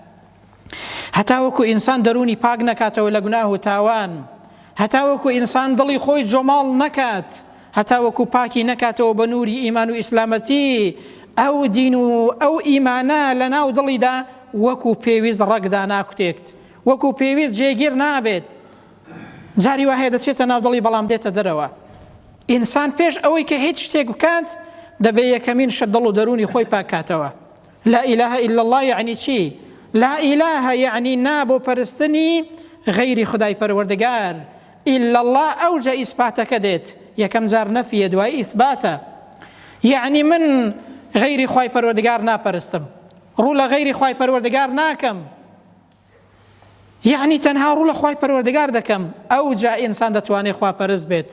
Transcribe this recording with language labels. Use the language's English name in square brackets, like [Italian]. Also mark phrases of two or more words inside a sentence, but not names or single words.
[Central Kurdish] هەتاوەکو ئینسان دەرونی پاک نەکاتەوە لە گوناه و تاوان، هەتاوەکو ئینسان دڵی خۆی جۆماڵ نەکات، هەتاوەکو پاکی نەکاتەوە بە نووری ئیمان و ئیسلامەتی، ئەو دین و ئەو ئیمانە لە ناو دڵیدا وەکو پێویست ڕەگدا ناکوتێت، وەکو پێویست جێگیر نابێت. جاری وهەیە دەچێتە ناو دڵی بەڵام دێتە دەرەوە. ئینسان پێش ئەوەی کە هیچ شتێک بکات دەبێ یەکەمین شت دڵ و دەرونی خۆی پاکاتەوە. [Arabic] لا إله إلا الله [Central Kurdish] یعنی چی؟ [Arabic] لا إله [Central Kurdish] یعنی نابۆ پەرستنی غەیری خدای پەروەردگار، [Arabic] إلا الله [Central Kurdish] ئەوجە ئیسباتەکە دێت، یەکەم جار نەفیە دوای ئیسباتە، یعنی من غەیری خوای پەروەردگار ناپەرستم، ڕوو لە غەیری خوای پەروەردگار ناکەم، یعنی تەنها ڕوو لە خوای پەروەردگار دەکەم، ئەوجا ئینسان دەتوانێت خواپەرست بێت.